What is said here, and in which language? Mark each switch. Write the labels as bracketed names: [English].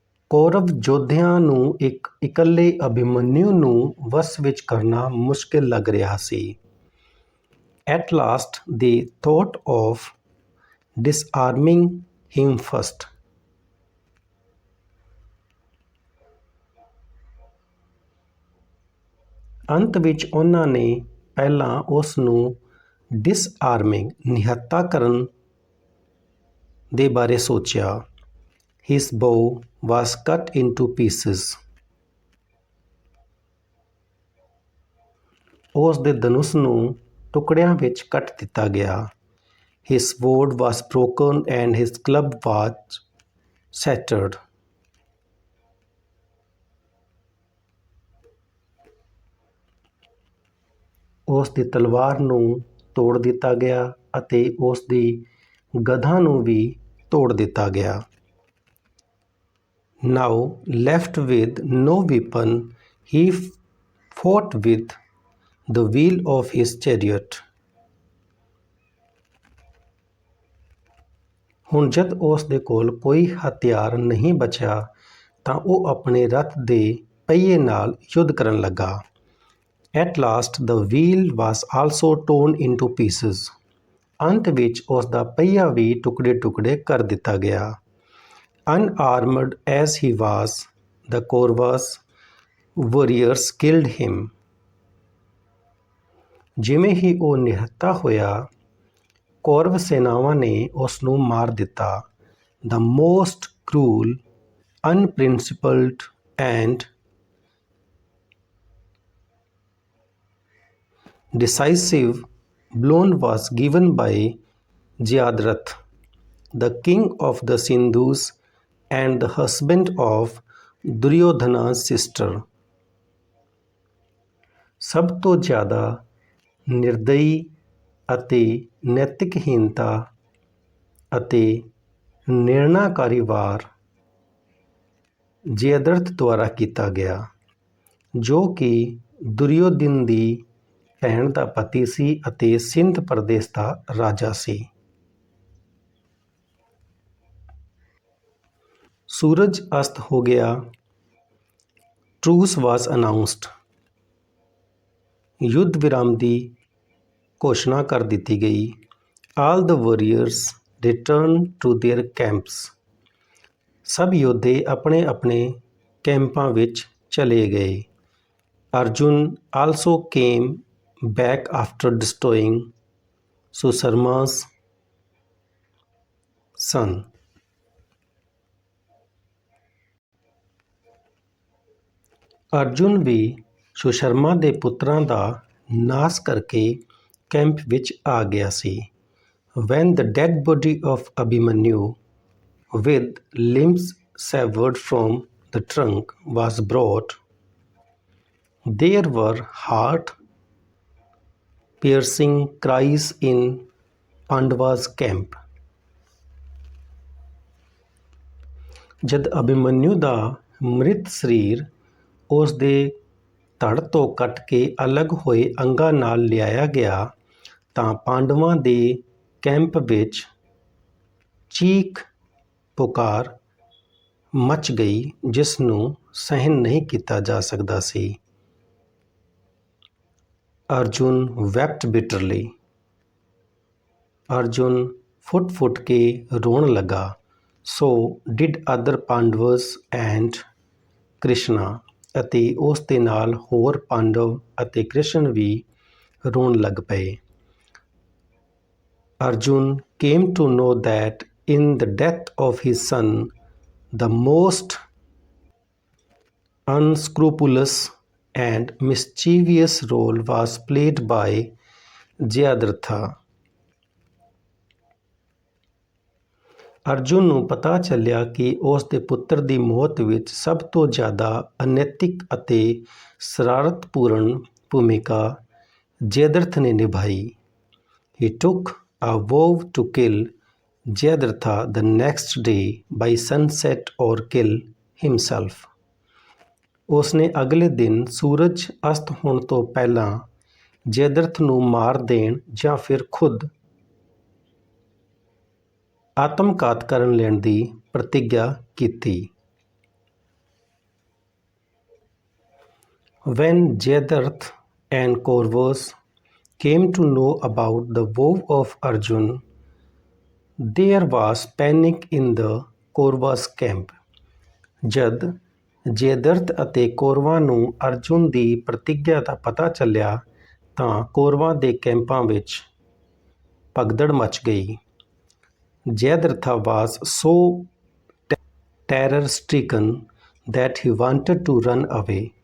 [Punjabi] ਕੌਰਵ ਯੋਧਿਆਂ ਨੂੰ ਇੱਕ ਇਕੱਲੇ ਅਭਿਮਨਿਊ ਨੂੰ ਵਸ ਵਿੱਚ ਕਰਨਾ ਮੁਸ਼ਕਿਲ ਲੱਗ ਰਿਹਾ ਸੀ। [English] At last they thought of disarming him first. [Punjabi] ਅੰਤ ਵਿੱਚ ਉਹਨਾਂ ਨੇ ਪਹਿਲਾਂ ਉਸ ਨੂੰ ਡਿਸਆਰਮਿੰਗ ਨਿਹੱਤਾ ਕਰਨ ਦੇ ਬਾਰੇ ਸੋਚਿਆ। [English] His bow was cut into pieces. [Punjabi] ਉਸ ਦੇ ਧਨੁਸ਼ ਨੂੰ ਟੁਕੜਿਆਂ ਵਿੱਚ ਕੱਟ ਦਿੱਤਾ ਗਿਆ। [English] His sword was broken and his club was shattered. [Punjabi] ਉਸ ਦੀ ਤਲਵਾਰ ਨੂੰ ਤੋੜ ਦਿੱਤਾ ਗਿਆ ਅਤੇ ਉਸ ਦੀ ਗਧਾ ਨੂੰ ਵੀ ਤੋੜ ਦਿੱਤਾ ਗਿਆ। [English] Now left with no weapon, he fought with the wheel of his chariot. [Punjabi] ਹੁਣ ਜਦ ਉਸ ਦੇ ਕੋਲ ਕੋਈ ਹਥਿਆਰ ਨਹੀਂ ਬਚਿਆ ਤਾਂ ਉਹ ਆਪਣੇ ਰੱਥ ਦੇ ਪਹੀਏ ਨਾਲ ਯੁੱਧ ਕਰਨ ਲੱਗਾ। [English] At last the wheel was also torn into pieces. [Punjabi] ਅੰਤ ਵਿੱਚ ਉਸ ਦਾ ਪਹੀਆ ਵੀ ਟੁਕੜੇ ਟੁਕੜੇ ਕਰ ਦਿੱਤਾ ਗਿਆ। [English] Unarmed as he was, the Kauravas warriors killed him. [Punjabi] ਜਿਵੇਂ ਹੀ ਉਹ ਨਿਹੱਤਾ ਹੋਇਆ ਕੌਰਵ ਸੈਨਾਵਾਂ ਨੇ ਉਸ ਨੂੰ ਮਾਰ ਦਿੱਤਾ। [English] The most cruel, unprincipled and decisive blow was given by Jayadratha, the king of the Sindhus and the husband of Duryodhana's sister. [Punjabi] ਸਭ ਤੋਂ ਜ਼ਿਆਦਾ ਨਿਰਦਈ ਅਤੇ ਨੈਤਿਕਹੀਨਤਾ ਅਤੇ ਨਿਰਣਾਕਾਰੀ ਵਾਰ ਜੈਦਰਥ ਦੁਆਰਾ ਕੀਤਾ ਗਿਆ ਜੋ ਕਿ ਦੁਰਯੋਧਨ ਦੀ ਭੈਣ ਦਾ ਪਤੀ ਸੀ ਅਤੇ ਸਿੰਧ ਪ੍ਰਦੇਸ਼ ਦਾ ਰਾਜਾ ਸੀ। ਸੂਰਜ ਅਸਤ ਹੋ ਗਿਆ। [English] Truce was announced. [Punjabi] ਯੁੱਧ ਵਿਰਾਮ ਦੀ ਘੋਸ਼ਣਾ ਕਰ ਦਿੱਤੀ ਗਈ। [English] All the warriors returned to their camps. [Punjabi] ਸਭ ਯੋਧੇ ਆਪਣੇ ਆਪਣੇ ਕੈਂਪਾਂ ਵਿੱਚ ਚਲੇ ਗਏ। [English] Arjun also came back after destroying Susarma's son. [Punjabi] Arjun ਵੀ ਸੁਸ਼ਰਮਾ ਦੇ ਪੁੱਤਰਾਂ ਦਾ ਨਾਸ ਕਰਕੇ ਕੈਂਪ ਵਿੱਚ ਆ ਗਿਆ ਸੀ। [English] When the dead body of Abhimanyu, with limbs severed from the trunk, was brought, there were heart-piercing cries in Pandava's camp. [Punjabi] ਜਦ ਅਭਿਮਨਯੂ ਦਾ ਮ੍ਰਿਤ ਸਰੀਰ ਉਸ ਦੇ ਧੜ ਤੋਂ ਕੱਟ ਕੇ ਅਲੱਗ ਹੋਏ ਅੰਗਾਂ ਨਾਲ ਲਿਆਇਆ ਗਿਆ ਤਾਂ ਪਾਂਡਵਾਂ ਦੇ ਕੈਂਪ ਵਿੱਚ ਚੀਖ ਪੁਕਾਰ ਮਚ ਗਈ, ਜਿਸ ਨੂੰ ਸਹਿਣ ਨਹੀਂ ਕੀਤਾ ਜਾ ਸਕਦਾ ਸੀ। Arjun [English] wept bitterly. [Punjabi] ਅਰਜੁਨ ਫੁੱਟ ਕੇ ਰੋਣ ਲੱਗਾ। [English] So did other Pandavas and Krishna. [Punjabi] ਅਤੇ ਉਸ ਦੇ ਨਾਲ ਹੋਰ ਪਾਂਡਵ ਅਤੇ ਕ੍ਰਿਸ਼ਨ ਵੀ ਰੋਣ ਲੱਗ ਪਏ। [English] Arjun came to know that in the death of his son, the most unscrupulous and mischievous role was played by Jayadratha. [Punjabi] Arjun ਨੂੰ ਪਤਾ ਚੱਲਿਆ ਕਿ ਉਸ ਦੇ ਪੁੱਤਰ ਦੀ ਮੌਤ ਵਿੱਚ ਸਭ ਤੋਂ ਜ਼ਿਆਦਾ ਅਨੈਤਿਕ ਅਤੇ ਸ਼ਰਾਰਤਪੂਰਨ ਭੂਮਿਕਾ ਜੈਦਰਥ ਨੇ ਨਿਭਾਈ। [English] He took a vow to kill Jayadratha the next day by sunset or kill himself. [Punjabi] ਉਸਨੇ ਅਗਲੇ ਦਿਨ ਸੂਰਜ ਅਸਤ ਹੋਣ ਤੋਂ ਪਹਿਲਾਂ ਜੈਦਰਥ ਨੂੰ ਮਾਰ ਦੇਣ ਜਾਂ ਫਿਰ ਖੁਦ ਆਤਮਘਾਤ ਕਰਨ ਲੈਣ ਦੀ ਪ੍ਰਤਿੱਗਿਆ ਕੀਤੀ। [English] When Jayadratha and Kauravas came to know about the vow of Arjun, there was panic in the Kauravas camp. [Punjabi] ਜਦ ਜੈਦਰਥ ਅਤੇ ਕੌਰਵਾਂ ਨੂੰ ਅਰਜੁਨ ਦੀ ਪ੍ਰਤਿੱਗਿਆ ਦਾ ਪਤਾ ਚੱਲਿਆ ਤਾਂ ਕੌਰਵਾਂ ਦੇ ਕੈਂਪਾਂ ਵਿੱਚ ਭਗਦੜ ਮਚ ਗਈ। [English] Jayadratha was so terror-stricken that he wanted to run away.